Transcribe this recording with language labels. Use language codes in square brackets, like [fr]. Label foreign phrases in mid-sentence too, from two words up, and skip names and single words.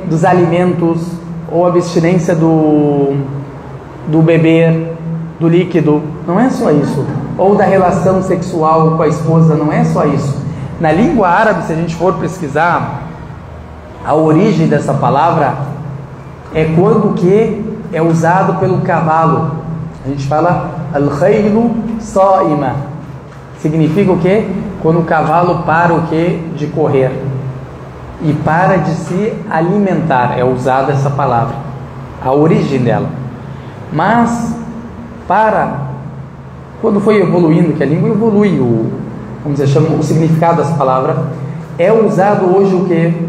[pt] Dos alimentos, ou abstinência do beber, do líquido. Não é só isso. Ou da relação sexual com a esposa. Não é só isso. Na língua árabe, se a gente for pesquisar a origem dessa palavra, é quando que é usado pelo cavalo. A gente fala [ar] الخيل صائمة. [pt] Significa o que? Quando o cavalo para o que? De correr e para de se alimentar. É usada essa palavra, a origem dela. Mas quando foi evoluindo, que a língua evolui, o significado dessa palavra é usado hoje o que?